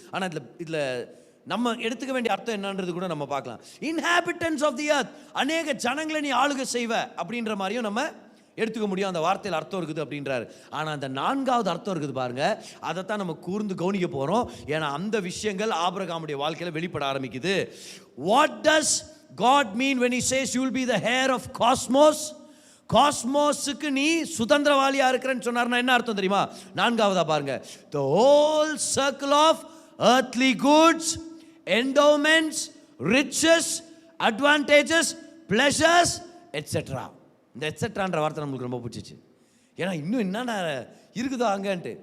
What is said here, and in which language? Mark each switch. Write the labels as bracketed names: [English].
[Tamil] ஆனால் இதில் நம்ம எடுத்துக்க வேண்டிய அர்த்தம் என்னன்றது கூட நம்ம பார்க்கலாம். [English] inhabitants of the earth, [Tamil] அநேக ஜனங்களை நீ ஆளுகை செய்வ அப்படின்ற மாதிரியும் நம்ம எடுத்துக்க முடியும். அந்த வார்த்தையில் அர்த்தம் இருக்குது அப்படின்றாரு. ஆனால் அந்த 4வது அர்த்தம் இருக்குது பாருங்க, அதைத்தான் நம்ம கூர்ந்து கவனிக்க போகிறோம். ஏன்னா அந்த விஷயங்கள் ஆபிரகாமுடைய வாழ்க்கையில் வெளிப்பட ஆரம்பிக்குது. [English] What does God mean when he says you will be the heir of cosmos? [Tamil] காஸ்மோஸுக்கு நீ சுதந்திரவாளியா இருக்கிறன்னு சொன்னார்னா என்ன அர்த்தம் தெரியுமா? 4வதா பாருங்க, [English] the whole circle of earthly goods, endowments, riches, advantages, pleasures, etc. [Tamil] இந்த எட்ஸெட்ரான்ற வார்த்தை நம்மளுக்கு ரொம்ப பிடிச்சிச்சு. ஏன்னா இன்னும் என்னென்ன இருக்குதோ அங்கன்ட்டு.